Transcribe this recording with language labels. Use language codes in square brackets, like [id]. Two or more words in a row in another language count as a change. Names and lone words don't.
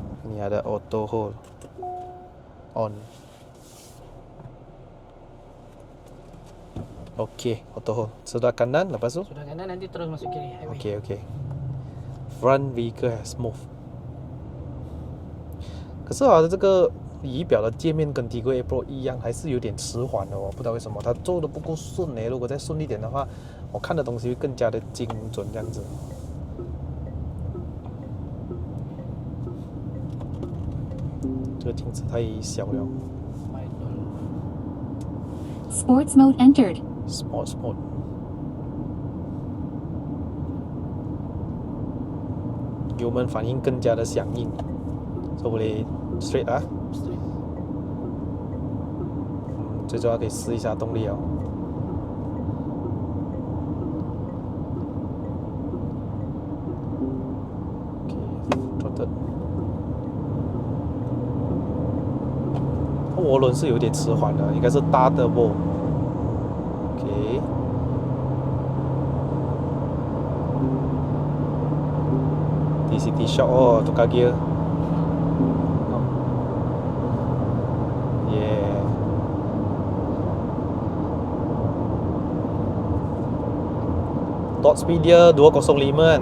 [zh] 你的 [en] auto hold on。Okey, auto hold. [ms] Sudah kanan, lepas tu? Sudah kanan nanti terus masuk kiri highway. Okey. [en] Front vehicle has moved. [zh] 可是啊，这个仪表的界面跟 Tigo A Pro 一样，还是有点迟缓的哦，不知道为什么它做的不够顺呢。如果再顺一点的话，我看的东西会更加的精准这样子。这个镜子太小了。 [en] Sports mode entered. Sports mode。 [zh] 油门反应更加的响应， [ms] so boleh straight [zh] 啊。最重要可以试一下动力哦。OK， 涡轮是有点迟缓的，应该是大的波。OK。 [ms] DCT shock oh tukar gear. [en] Yeah. [ms] Top speed dia 205 kan?